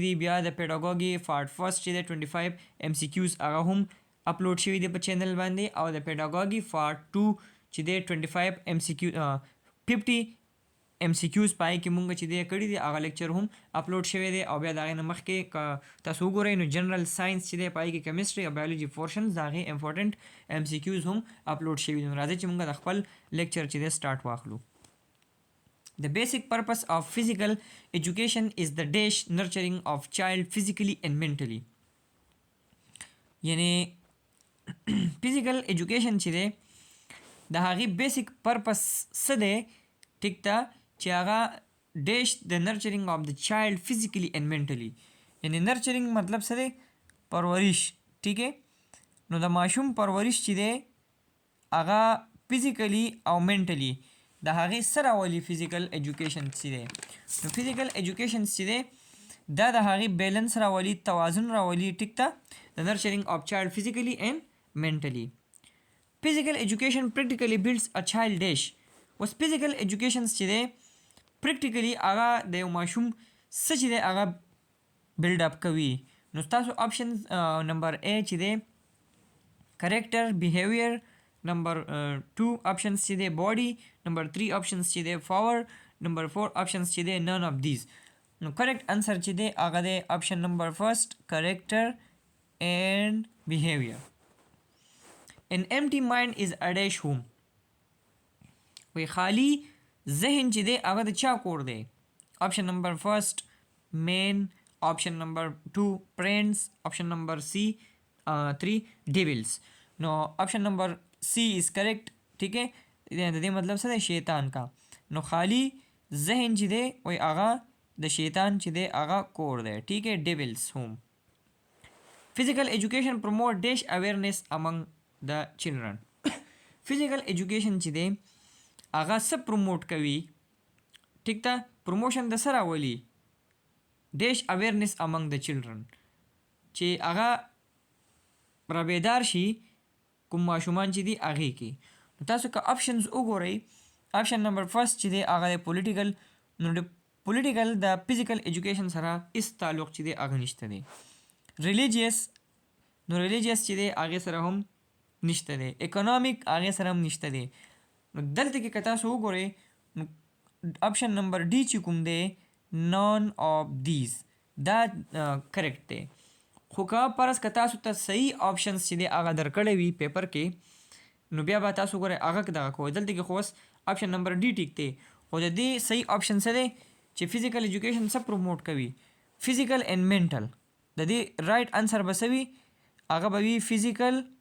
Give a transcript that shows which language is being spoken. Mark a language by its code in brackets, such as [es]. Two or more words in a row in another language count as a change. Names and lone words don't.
[ps] دي بیا د [en] pedagogy part first [ps] چې دی 25 ایم سی کیوز هغه هم اپلوډ شوي دي په چینل باندې او د [en] pedagogy part 2 [ps] چې دی 25 ایم سی کیو 50 ایم سی کیوز پای کې مونږ چې دی کړي دي هغه لیکچر هم اپلوډ شوی دی او بیا د هغې نه مخکې تاسو وګورئ نو [en] general science [ps] چې دی پای کې کیمسټري او بایولوجي پورشنز د هغې [en] important MCQs [ps] هم اپلوډ شوي دي نو راځئ چې مونږ د خپل لیکچر چې دی سټارټ واخلو. [en] The basic purpose of physical education is the dash nurturing of child physically and mentally. [ps] یعنی [en] physical education [ps] چې دی د هغې [en] basic purpose [ps] څه دی ټیک ته چې هغه ډیش د [en] nurturing of the child physically and mentally [ps] یعنی نرچرینګ مطلب څه دی پرورش ټیک نو د ماشوم پرورش چې دی هغه فزیکلی او منټلی د هغې څه راولي [en] physical education [ps] چې دی نو [en] physical education [ps] چې دی دا د هغې بیلنس راولي توازن راولي ټیک ته د [en] nurturing of child physically and mentally. physical education practically builds a child dash [ps] اوس [en] physical education [ps] چې دی پریکټیکلی هغه د یو ماشوم څه چې دی هغه [en] build up [ps] کوي نو ستاسو آپشنز نمبر ا چې دی [en] character behavior [ps] نمبر 2 آپشنز چې دی باډي نمبر 3 آپشنز چې دی پاور نمبر 4 آپشنز چې دی [en] none of these [ps] نو [en] correct answer [ps] چې دی هغه دی [en] option number first character and behavior. An empty mind is a dash home [ps] وی خالی ذهن چې دی هغه د چا کور دی [en] option number first man option number 2 prince option number C 3 devils [ps] نو [en] option number C is correct [ur] ٹھیک ہے [ps] د دې مطلب څه دی [ur] شیطان کا [ps] نو خالی ذهن چې دی وی هغه د شیطان چې دی هغه کور دی [ur] ٹھیک ہے [en] devils home. physical education promote dash awareness among the children physical education [ps] چې دی هغه څه پروموټ کوي ټیک ته پروموشن د څه راولي [en] dash awareness among the children [ps] چې هغه را بیدار شي کوم ماشومان چې دي هغې کې نو تاسو که آپشنز وګورئ [en] option number first [ps] چې دی هغه د پولیټیکل نو د پولیټیکل د [en] physical education [ps] سره هیڅ تعلق چې دی هغه نشته دی. ریلیجیس نو ریلیجیس چې دی هغې سره هم نشته دی. اکنامیک هغې سره هم نشته دی نو دلته کې که تاسو وګورئ نو [en] option number D [ps] چې کوم دی [en] none of these [ps] دا کریکټ دی خو که فرض که تاسو ته صحیح آپشنز چې دی هغه درکړی وي پیپر کې نو بیا به تاسو وګورئ هغه دغه کوئ دلته کې خو اوس [en] option number D [ps] ټیک دی خو د دې صحیح آپشن څه دی چې [en] physical education [ps] څه پروموټ کوي [en] physical and mental [ps] د دې [en] right answer [ps] به څه وي هغه به وي فزیکل